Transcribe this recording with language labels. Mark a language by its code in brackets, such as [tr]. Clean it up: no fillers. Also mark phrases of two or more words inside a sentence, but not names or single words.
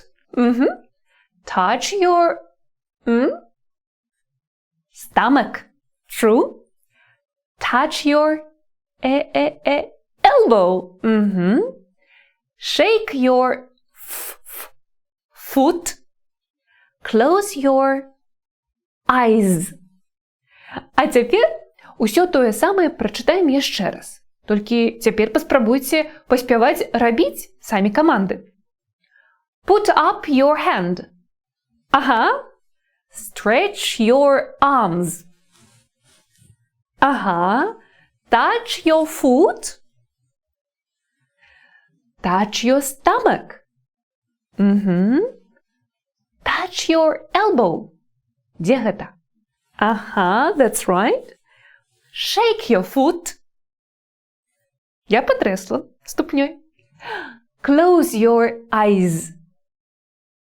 [en] Touch your stomach. True. Touch your elbow. Shake your foot. Close your eyes. [be] А цяпер усё тое самае прачытаем яшчэ раз. Толькі цяпер паспрабуйце паспяваць рабіць самі каманды. [en] Put up your hand. Stretch your arms. Touch your foot. Touch your stomach. Touch your elbow. [be] Дзе гэта? [en] That's right. Shake your foot. [ru] Я потрясла ступнёй. [en] Close your eyes.